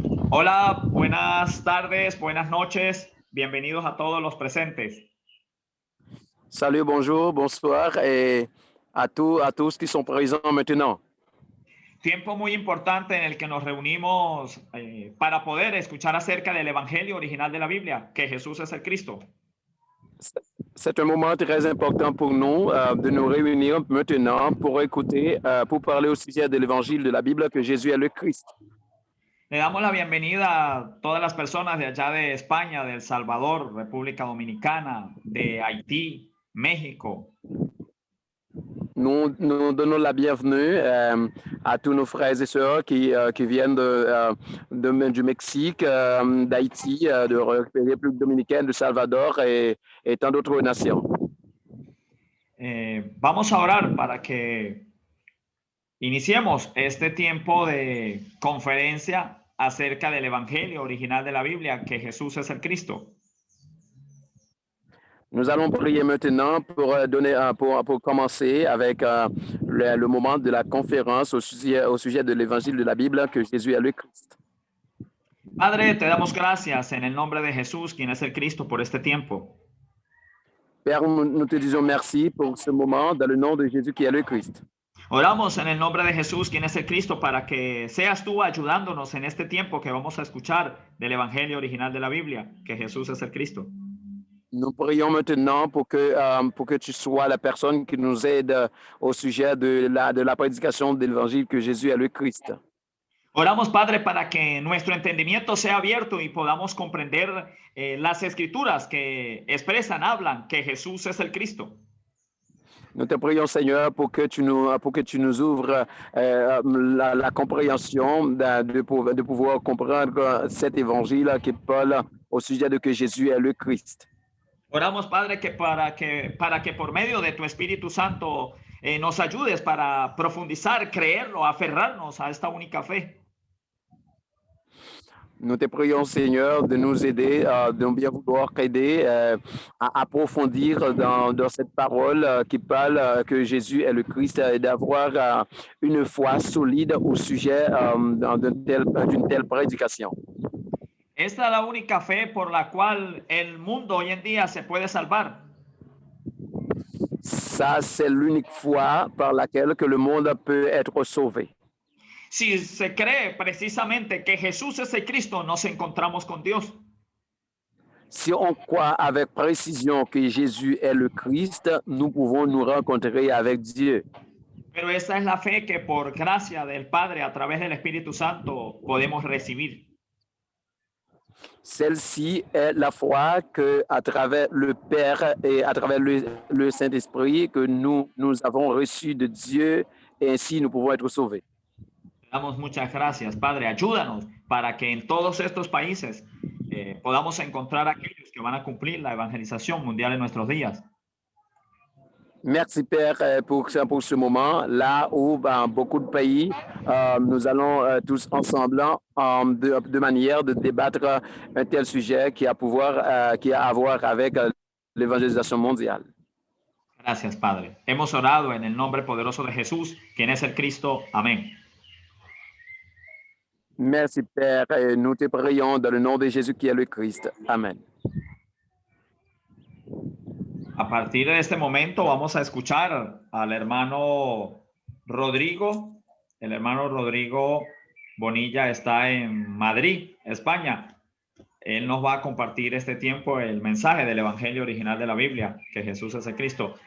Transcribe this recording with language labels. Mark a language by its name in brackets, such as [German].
[Spanish] Hola, buenas tardes, buenas noches. Bienvenidos a todos los presentes. [French] Salut, bonjour, bonsoir et à tous qui sont présents maintenant. [Spanish] Tiempo muy importante en el que nos reunimos para poder escuchar acerca del Evangelio original de la Biblia, que Jesús es el Cristo. [French] C'est un moment très important pour nous de nous réunir maintenant pour écouter, pour parler au sujet de l'évangile de la Bible que Jésus est le Christ. [Spanish] Le damos la bienvenida a todas las personas de allá de España, de El Salvador, República Dominicana, de Haití, México. [French] Nous donnons la bienvenue à tous nos frères et sœurs qui viennent du Mexique, d'Haïti, de République dominicaine, de Salvador et tant d'autres nations. [Spanish] Vamos a orar para que iniciemos este tiempo de conferencia acerca del Evangelio original de la Biblia, que Jesús es el Cristo. [French] Nous allons prier maintenant pour commencer avec le moment de la conférence au sujet de l'évangile de la Bible que Jésus est le Christ. [Spanish] Padre, te damos gracias en el nombre de Jesús, quien es el Cristo, por este tiempo. [French] Père, nous te disons merci pour ce moment dans le nom de Jésus qui est le Christ. [Spanish] Oramos en el nombre de Jesús, quien es el Cristo, para que seas tú ayudándonos en este tiempo que vamos a escuchar del Evangelio original de la Biblia, que Jesús es el Cristo. [French] Nous prions maintenant pour que tu sois la personne qui nous aide au sujet de la prédication de l'évangile que Jésus est le Christ. [Spanish] Oramos, Padre, para que nuestro entendimiento sea abierto y podamos comprender las escrituras que expresan, hablan que Jesús es el Cristo. [French] Nous te prions, Seigneur, pour que tu nous ouvres la compréhension de pouvoir comprendre cet évangile qui parle au sujet de que Jésus est le Christ. [Spanish] Oramos, Padre, que para que por medio de tu Espíritu Santo nos ayudes para profundizar, creerlo, aferrarnos a esta única fe. [French] Nous te prions, Seigneur, de nous aider, de bien vouloir aider à approfondir dans cette parole qui parle que Jésus est le Christ et d'avoir une foi solide au sujet d'une telle prédication. [Spanish] Esta es la única fe por la cual el mundo hoy en día se puede salvar. [French] Ça, c'est l'unique foi par laquelle que le monde peut être sauvé. [Spanish] Si se cree precisamente que Jesús es el Cristo, nos encontramos con Dios. [French] Si on croit avec précision que Jésus est le Christ, nous pouvons nous rencontrer avec Dieu. [Spanish] Pero esa es la fe que por gracia del Padre, a través del Espíritu Santo, podemos recibir. [French] Celle-ci est la foi que, à travers le Père et à travers le Saint-Esprit, que nous avons reçu de Dieu, et ainsi nous pouvons être sauvés. [Spanish] Damos muchas gracias, Padre. Ayúdanos para que en todos estos países podamos encontrar a aquellos que van a cumplir la evangelización mundial en nuestros días. [French] Merci, Père, pour ce moment, là où dans beaucoup de pays, nous allons tous ensemble de manière de débattre un tel sujet qui a à voir avec l'évangélisation mondiale. [Spanish] Gracias, Padre. Hemos orado en el nombre poderoso de Jesús, quien es el Cristo. Amén. [French] Merci, Père, et nous te prions dans le nom de Jésus qui est le Christ. Amen. [Spanish] A partir de este momento vamos a escuchar al hermano Rodrigo. El hermano Rodrigo Bonilla está en Madrid, España. Él nos va a compartir este tiempo el mensaje del Evangelio original de la Biblia, que Jesús es el Cristo.